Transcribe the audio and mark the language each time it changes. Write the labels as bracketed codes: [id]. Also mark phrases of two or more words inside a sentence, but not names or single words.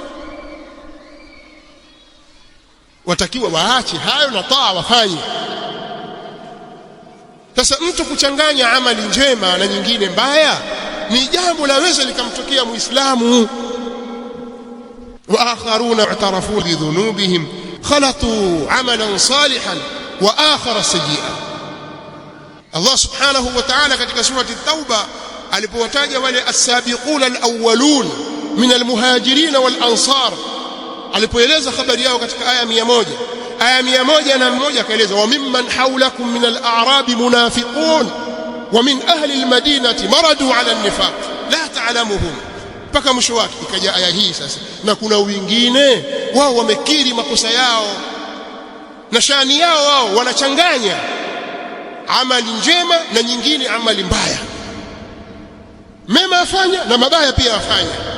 [sw] Watakiwa waache hayo na taa wafanye. Sasa mtu kuchanganya amali njema na nyingine mbaya ni jambo laweza likamtokea Muislamu. [ar] وآخرون اعترفوا بذنوبهم خلطوا عملا صالحا وآخر سيئا. الله سبحانه وتعالى [sw] katika [ar] سورة التوبة [sw] alipowataja wale [ar] السابقون الأولون من المهاجرين والأنصار, [sw] alipoeleza habari yao katika aya 100, aya 101 akaeleza [ar] وممن حولكم من الأعراب منافقون ومن أهل المدينة مردوا على النفاق لا تعلمهم, [sw] mpaka mwisho wake. Ikaja aya hii sasa, na kuna wengine wao wamekiri makosa yao na shani yao, wao wanachanganya amali njema na nyingine amali mbaya, mema afanya na mabaya pia afanya.